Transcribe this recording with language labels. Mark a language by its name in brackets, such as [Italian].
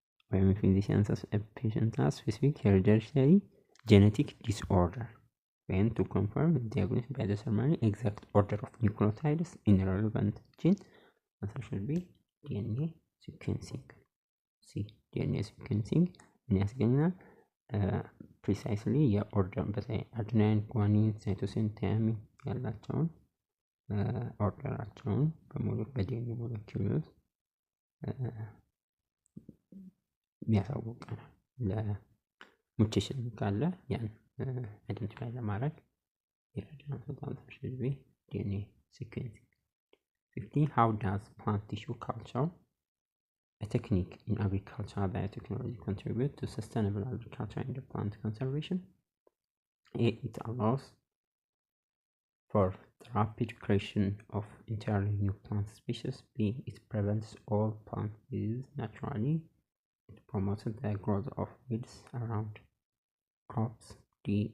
[English] When a physician says a patient has specific hereditary genetic disorder, when to confirm the diagnosis by determining exact order of nucleotides in a relevant gene, answer should be DNA sequencing. C. [Amharic] DNA sequencing ያስገኛል። ፕሪሳይስሊ የኦርደር በተለይ አድናይን፣ ጓኒን፣ ሳይቶሲን፣ ታያሚን ያላቸውን ኦርደራቸውን በሙሉ በዲኤንኤ ሞለኪውል ውስጥ የሚያሳውቀናል። ለሙቴሽን ካለ ያን አይደንቲፋይ ለማድረግ ይረዳናል። በጣም ተሽልቢ ዲኤንኤ ሲኩዌንሲንግ። 15. [English] How does plant tissue culture a technique in agricultural biotechnology contribute to sustainable agriculture and plant conservation. A. It allows for the rapid creation of entirely new plant species. B. It prevents all plant diseases naturally. It promotes the growth of weeds around crops. D.